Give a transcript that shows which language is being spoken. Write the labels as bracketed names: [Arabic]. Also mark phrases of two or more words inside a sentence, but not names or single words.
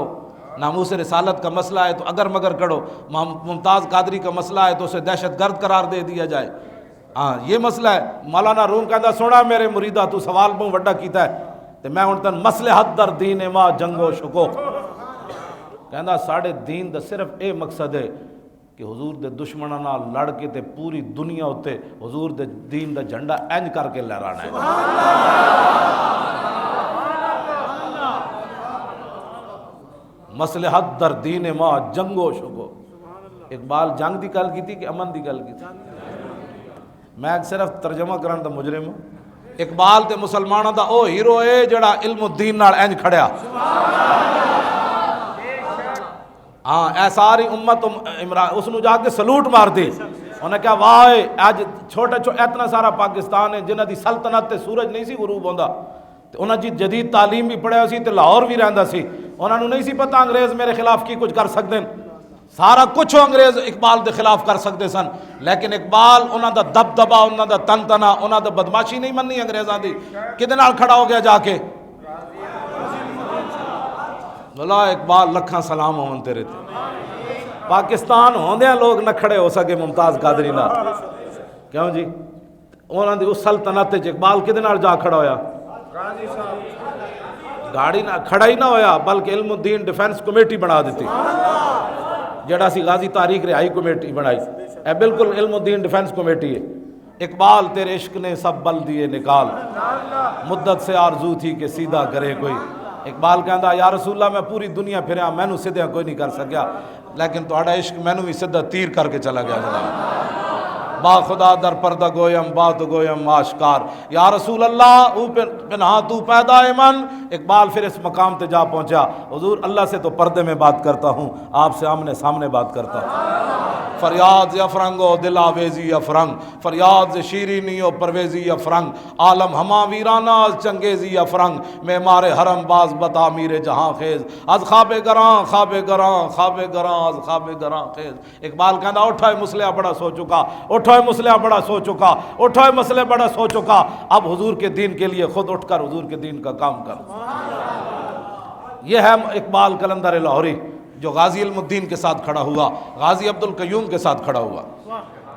[Urdu] ناموس رسالت کا مسئلہ ہے تو اگر مگر کرو. ممتاز قادری کا مسئلہ ہے تو اسے دہشت گرد قرار دے دیا جائے. [Punjabi] ہاں یہ مسئلہ ہے. مولانا روم کہندا سونا میرے مریدا تو سوال بہت وڈا کیتا ہے تے میں ہن تن [Persian] مصلحت در دین ما جنگ و شکوک. [Punjabi] کہندا ساڈے دین دا صرف اے مقصد ہے کہ حضور دے دشمناں نال لڑ کے تے پوری دنیا اتے حضور دے دین دا جھنڈا انج کر کے لہرانا ہے. [Persian] مصلحت در دین ما جنگ و شکو. [Punjabi] اقبال جنگ دی گل کیتی کہ امن دی گل کیتی؟ میں صرف ترجمہ کرن دا مجرم ہوں. اقبال تے مسلمانوں دا او ہیرو ہے جڑا علم الدین نال انج کھڑیا. ہاں اے ساری امت عمران اس نو جا کے سلوٹ مار دی. انہیں کہا واہ اج چھوٹا اتنا سارا پاکستان ہے جنہاں دی سلطنت تے سورج نہیں سی غروب ہوندا تے انہاں جی جدید تعلیم بھی پڑھیا سی تے لاہور بھی رہندا سی. انہاں نو نہیں سی پتہ انگریز میرے خلاف کی کچھ کر سکدے. سارا کچھ انگریز اقبال دے خلاف کر سکتے سن لیکن اقبال انہاں دا دبدبا انہاں دا تنتنا انہاں دا بدماشی نہیں مننی انگریزاں دی. کدے نال کھڑا ہو گیا جا کے. بلا اقبال لکھاں سلام ہون تیرے تے. پاکستان ہوندیاں لوگ نہ کھڑے ہو سکے ممتاز قادری نال. کیوں جی؟ انہاں دی اس سلطنت وچ اقبال کدے نال جا کھڑا ہویا؟ گاڑی نہ کھڑا ہی نہ ہویا بلکہ علم الدین [English] Defence Committee [Punjabi] بنا دیتی جڑا سی غازی تاریخ رہائی کمیٹی بنائی. اے بالکل علم الدین [English] Defence Committee [Urdu] ہے. اقبال تیرے عشق نے سب بل دیے نکال مدت سے آرزو تھی کہ سیدھا کرے کوئی. [Punjabi] اقبال کہندا [Arabic] یا رسول اللہ [Punjabi] میں پوری دنیا پھریا مینوں سیدھا کوئی نہیں کر سکیا لیکن تہاڈا عشق مینوں بھی سیدھا تیر کر کے چلا گیا. [Persian] با خدا در پردہ گویم بات گویم آشکار، [Arabic] یا رسول اللہ [Persian] او پنہا تو پیدا من۔ [Punjabi] اقبال پھر اس مقام تے جا پہنچا، [Urdu] حضور اللہ سے تو پردے میں بات کرتا ہوں، آپ سے آمنے سامنے بات کرتا ہوں۔ [Persian] فریاد ز افرنگ و دل آویزی افرنگ، فریاد ز شیرینی و پرویزی افرنگ، عالم ہما ویرانہ از چنگیزی افرنگ، معمار حرم باز بتا میر جہاں خیز، از خواب گراں خواب گراں خواب گراں از خواب گراں خیز۔ [Urdu] اقبال کہنا اٹھائے مسلح بڑا سو چکا، اٹھائے مسلح بڑا سو چکا، اٹھائے مسلح بڑا سو چکا، اب حضور کے دین کے لیے خود اٹھ کر حضور کے دین کا کام کر۔ یہ ہے اقبال قلندر لاہوری جو غازی علم الدین کے ساتھ کھڑا ہوا، غازی عبد القیوم کے ساتھ کھڑا ہوا۔